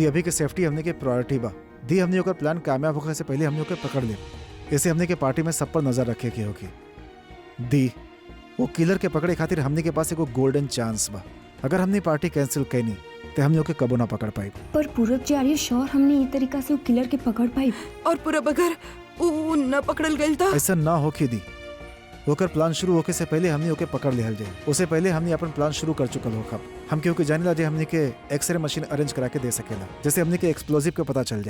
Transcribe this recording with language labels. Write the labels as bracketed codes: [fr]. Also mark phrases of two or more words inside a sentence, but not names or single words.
[bho] दी अभी के सेफ्टी हमनी के प्रायोरिटी बा। दी हमनी ओकर प्लान कामयाब होखे से पहले हमनी ओके पकड़ ले। ऐसे हमनी के पार्टी में सब पर नजर रखे के होगी। दी वो किलर के पकड़े खातिर हमनी के पास एगो [en] golden chance [bho] बा। अगर हमनी पार्टी कैंसिल कैनी तो हमनी ओके कबो ना पकड़ पाई। पर पूरब जी, [en] are you sure [bho] हमने ये तरीका से वो किलर के पकड़ पाई? और पूरब अगर वो न पकड़ल गई था? ऐसा ना होके दी। ओकर प्लान शुरू होके से पहले हमने ओके पकड़ लिहल जाए। उससे पहले हमने अपन प्लान शुरू कर चुकल होखब। हम केहू के जानेला जे हमने के [en] X-ray machine [bho] अरेंज करा के दे सकेला, जैसे हमने के एक्सप्लोजिव के पता चल जाए।